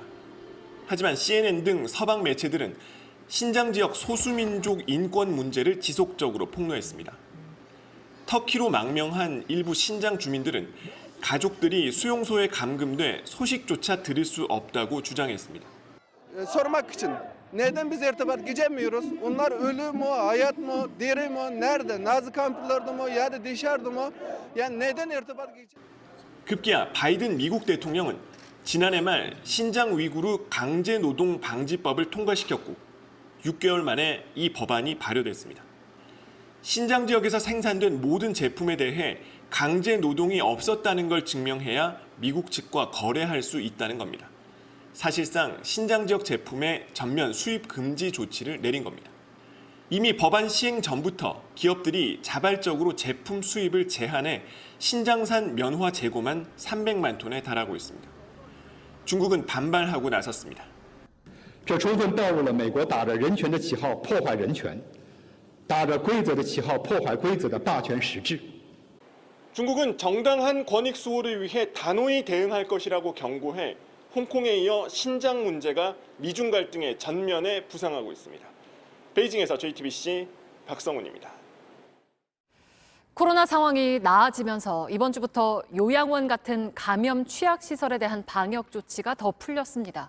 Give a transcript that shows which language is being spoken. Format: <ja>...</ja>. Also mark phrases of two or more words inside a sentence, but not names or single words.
<ko>하지만 CNN 등 서방 매체들은 신장 지역 소수민족 인권 문제를 지속적으로 폭로했습니다. 터키로 망명한 일부 신장 주민들은 가족들이 수용소에 감금돼 소식조차 들을 수 없다고 주장했습니다.</ko> <tr>Sormak için neden biz irtibat geçemiyoruz? Onlar ölü mü, hayat mı, diri mi, nerede? Nazi kamplarda mı ya da dışarıda mı? Yani neden irtibat geçemiyoruz?</tr> <ko>급기야 바이든 미국 대통령은 지난해 말 신장 위구르 강제 노동 방지법을 통과시켰고 6개월 만에 이 법안이 발효됐습니다. 신장 지역에서 생산된 모든 제품에 대해 강제 노동이 없었다는 걸 증명해야 미국 측과 거래할 수 있다는 겁니다. 사실상 신장 지역 제품의 전면 수입 금지 조치를 내린 겁니다. 이미 법안 시행 전부터 기업들이 자발적으로 제품 수입을 제한해 신장산 면화 재고만 300만 톤에 달하고 있습니다. 중국은 반발하고 나섰습니다.</ko> <zh>这充分暴露了美国打着人权的旗号破坏人权，打着规则的旗号破坏规则的霸权实质。</zh> <ko>중국은 정당한 권익 수호를 위해 단호히 대응할 것이라고 경고해 홍콩에 이어 신장 문제가 미중 갈등의 전면에 부상하고 있습니다. 베이징에서 JTBC 박성훈입니다. 코로나 상황이 나아지면서 이번 주부터 요양원 같은 감염 취약시설에 대한 방역 조치가 더 풀렸습니다.</ko>